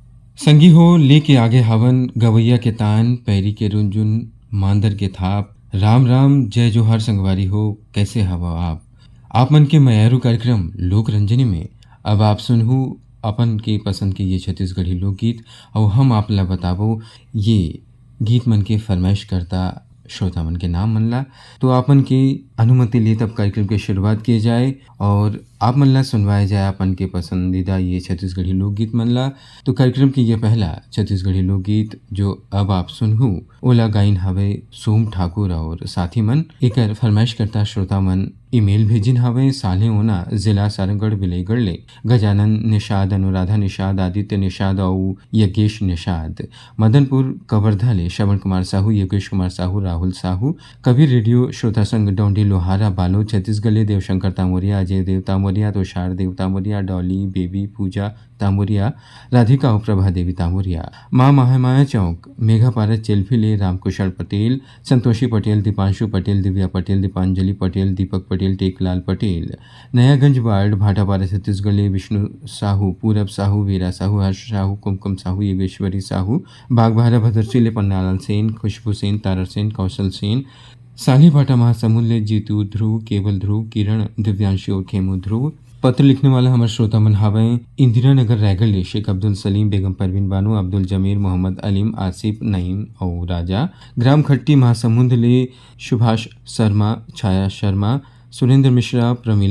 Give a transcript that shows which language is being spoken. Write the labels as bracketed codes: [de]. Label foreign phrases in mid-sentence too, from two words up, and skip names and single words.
[hne] संगी हो लेके आगे हवन गवैया के तान पैरी के रुंझुन मांदर के थाप राम राम जय जोहार संगवारी हो कैसे हवा आप मन के मयारू कार्यक्रम लोक रंजनी में अब आप सुनहु अपन के पसंद के ये छत्तीसगढ़ी लोकगीत और हम आप ला बताबो ये गीत मन के फरमाइश करता श्रोता मन के नाम मन ला। तो आपन की अनुमति लिए तब कार्यक्रम की शुरुआत की जाए और आप मन ला सुनवाया जाए अपन के पसंदीदा ये छत्तीसगढ़ी लोकगीत मन ला। तो कार्यक्रम की ये पहला छत्तीसगढ़ी लोकगीत जो अब आप सुनहु ओला गाइन हवे सोम ठाकुर और साथी मन एकर फरमाइश करता श्रोता मन ईमेल भेजिन हवे साले ओना जिला सारंगढ़ विलयगढ़ ले गजानन निषाद अनुराधा निषाद आदित्य निषाद और यज्ञेश निषाद मदनपुर कवर्धा ले श्रवण कुमार साहू योगेश कुमार साहू राहुल साहू कबीर रेडियो श्रोता संघ डोंडी लोहारा बालो छत्तीसगढ़ ले देवशंकर तामोरिया अजय देव तामोरिया तुषार देव तामोरिया डॉली बेबी पूजा तामोरिया राधिका और प्रभा देवी तामोरिया माँ महामाया चौक मेघा पारस चेल्फी ले रामकुशल पटेल संतोषी पटेल दीपांशु पटेल दिव्या पटेल दीपांजलि पटेल दीपक पटेल टेकलाल पटेल नयागंज वार्ड भाटापारा छत्तीसगढ़ ले विष्णु साहू पूरब साहू वीरा साहू हर्ष साहू कुमकुम साहू योगेश्वरी साहू बागबाहरा भद्रसी ले पन्नालाल सेन खुशबू सेन तारा सेन कौशल सेन साली भाटा महासमुंद ले जीतू ध्रुव केवल ध्रुव किरण दिव्यांशी और खेमू ध्रुव। पत्र लिखने वाला हमारे श्रोता मन हवे इंदिरा नगर रायगढ़ ले शेख अब्दुल सलीम बेगम परवीन बानो अब्दुल जमीर मोहम्मद अलीम आसिफ नईम और राजा ग्राम खट्टी महासमुंद ले सुभाष शर्मा छाया शर्मा सुरेंद्र मिश्रा प्रमीला